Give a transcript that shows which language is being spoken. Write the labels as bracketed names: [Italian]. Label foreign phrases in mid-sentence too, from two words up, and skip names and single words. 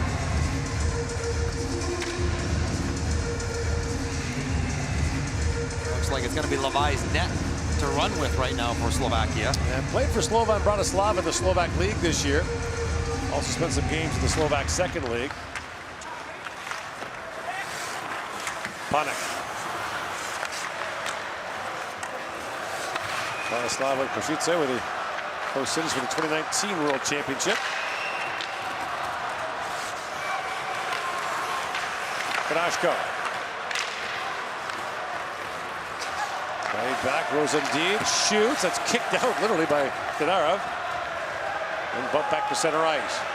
[English] Looks like it's going to be Levi's net to run with right now for Slovakia. And played for Slovan Bratislava in the Slovak League this year. Also spent some games in the Slovak Second League. Panik. Bratislava Košice were the host cities for the 2019 World Championship. Kanashko. Right back, Rosendean shoots. That's kicked out literally by Kadarov. And bumped back to center ice.